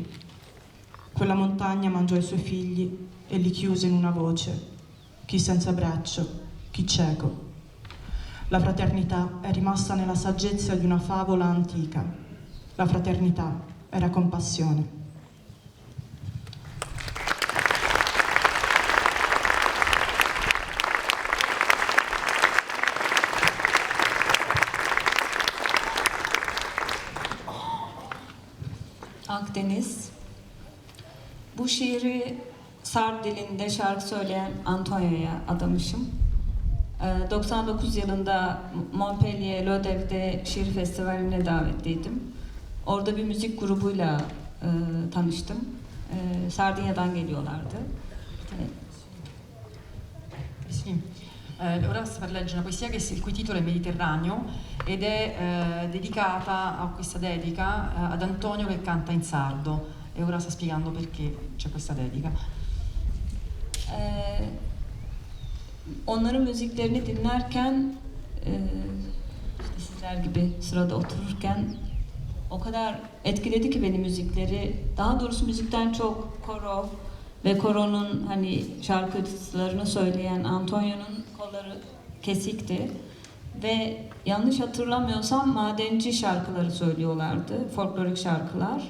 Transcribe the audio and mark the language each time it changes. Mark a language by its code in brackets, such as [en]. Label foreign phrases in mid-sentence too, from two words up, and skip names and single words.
[it] Quella montagna mangiò i suoi figli e li chiuse in una voce, chi senza braccio, chi cieco. La fraternità è rimasta nella saggezza di una favola antica. La fraternità era compassione. [tr] Akdeniz. Bu şiiri Sard dilinde şarkı söyleyen Antonio'ya adamışım. 99 yılında Montpellier Lodev'de şiir festivaline davetliydim. Orada bir müzik grubuyla tanıştım. Sardinya'dan geliyorlardı. [it] Sì. Ora sta per leggere una poesia il cui titolo è Mediterraneo ed è dedicata a questa dedica ad Antonio che canta in sardo e ora sta spiegando perché c'è questa dedica. [tr] Onların müziklerini dinlerken işte sizler gibi sırada otururken o kadar etkiledi ki beni müzikleri. Daha doğrusu müzikten çok koro ve koronun hani şarkılarını söyleyen Antonio'nun kolları kesikti ve yanlış hatırlamıyorsam madenci şarkıları söylüyorlardı, folklorik şarkılar.